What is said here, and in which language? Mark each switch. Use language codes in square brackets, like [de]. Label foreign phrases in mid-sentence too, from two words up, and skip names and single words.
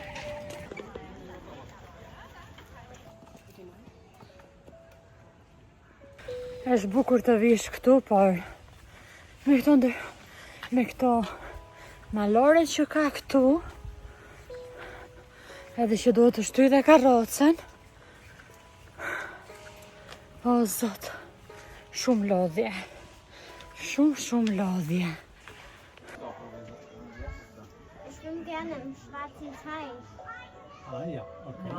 [sq] Është bukur të vish këtu, por me këto malore që ka këtu, edhe që duhet të shtyj dhe karrocën. O zot, shumë lodhje. Shumë lodhje. [de] Ich schwimme gerne im schwarzen Teich. Ah ja, okay.